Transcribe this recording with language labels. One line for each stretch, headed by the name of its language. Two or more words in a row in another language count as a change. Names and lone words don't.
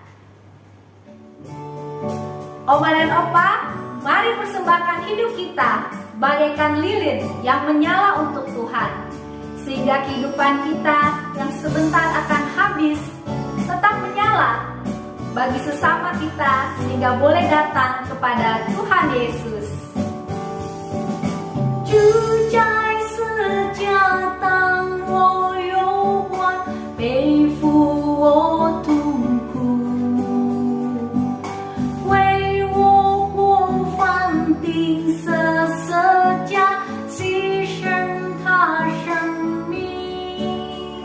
Indonesian: Oma dan Opa, mari persembahkan hidup kita bagaikan lilin yang menyala untuk Tuhan, sehingga kehidupan kita yang sebentar akan habis tetap menyala bagi sesama kita, sehingga boleh datang kepada Tuhan Yesus.
Chinese: 主在世家，当我忧患，背负我痛苦，为我过犯钉死十架，牺牲他生命。